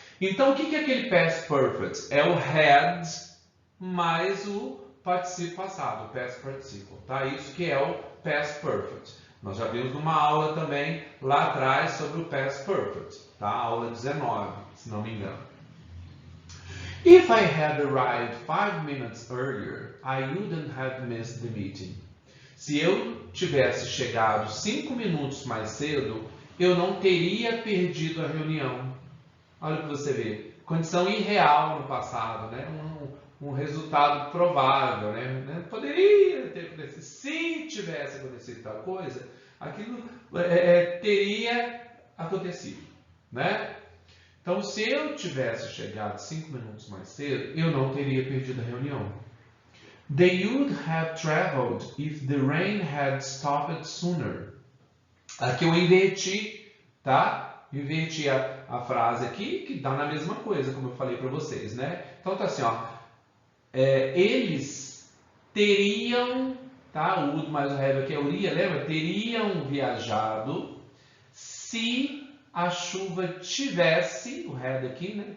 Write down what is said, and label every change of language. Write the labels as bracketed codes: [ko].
[pt] Então, o que é aquele past perfect? É o had mais o participio passado, o past participle, tá? Isso que é o past perfect. Nós já vimos numa aula também lá atrás sobre o past perfect, tá? Aula 19, se não me engano. [en] If I had arrived 5 minutes earlier, I wouldn't have missed the meeting. [pt] Se eu tivesse chegado 5 minutos mais cedo, eu não teria perdido a reunião. Olha para você ver. Condição irreal no passado, né? Um resultado provável, né? Poderia ter acontecido. Se tivesse acontecido tal coisa, aquilo teria acontecido, né? Então, se eu tivesse chegado 5 minutos mais cedo, eu não teria perdido a reunião. [en] They would have traveled if the rain had stopped sooner. [pt] Aqui eu inverti, tá? Inverti a frase aqui, que dá na mesma coisa, como eu falei para vocês, né? Então, tá assim, ó. Eles teriam, tá? O would mais o have aqui é o iria, lembra? Teriam viajado se a chuva tivesse, o had aqui, né?